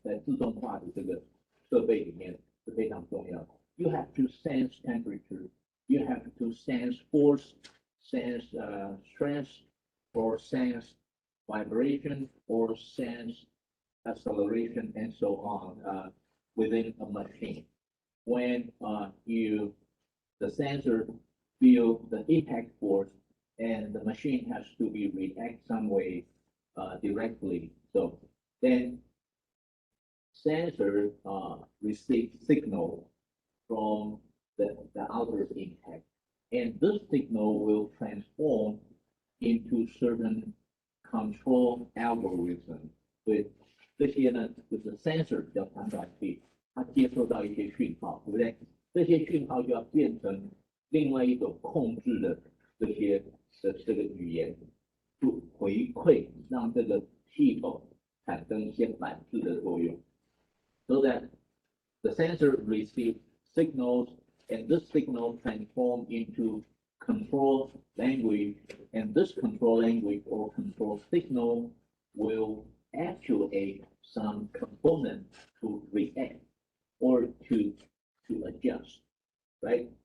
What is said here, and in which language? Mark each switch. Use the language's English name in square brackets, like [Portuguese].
[Chinese] 在自动化的这个设备里面是非常重要的。 [English] You have to sense temperature. You have to sense force, sense stress, or sense vibration, or sense acceleration, and so on within a machine. When the sensor feel the impact force, and the machine has to be react some way directly. So then sensor receive signal from the outer impact, and this signal will transform into certain control algorithm. [Chinese] 所以这些呢，就是 sensor 叫传感器，它接收到一些讯号，对不对？这些讯号就要变成另外一种控制的这个语言，就回馈让这个系统产生一些反制的作用。 [English] So that the sensor receives signals, and this signal transform into control language, and this control language or control signal will actuate some component to react or to adjust, right?